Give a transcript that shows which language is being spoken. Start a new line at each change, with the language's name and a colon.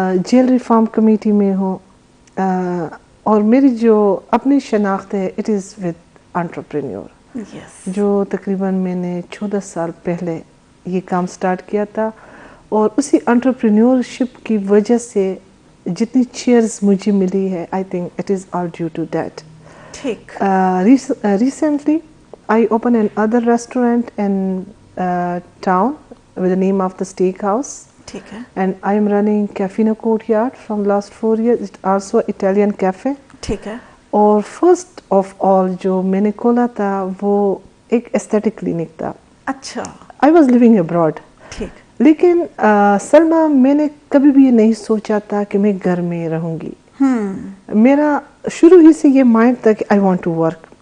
Hindi: Jail reform committee में हूँ, और मेरी जो अपनी शनाख्त है it is with entrepreneur,
English: Yes.
Hindi: जो तकरीबन मैंने 14 साल पहले ये काम स्टार्ट किया था, और उसी एंटरप्रेन्योरशिप की वजह से जितनी चेयर्स मुझे मिली है, I think it is all due to that. ठीक।
English: Recently I opened another restaurant in town with the name of the Steakhouse.
Hindi: ठीक है।
English: And I am running Cafino Courtyard from last 4 years. It's also Italian cafe.
Hindi: ठीक है। और first of all जो मैंने खोला था वो एक aesthetic clinic था। अच्छा।
English: I was living abroad.
Hindi: ठीक। लेकिन सलमा, मैंने कभी भी ये नहीं सोचा था कि मैं घर में रहूँगी। मेरा शुरू ही से ये माइंड था कि I want to work.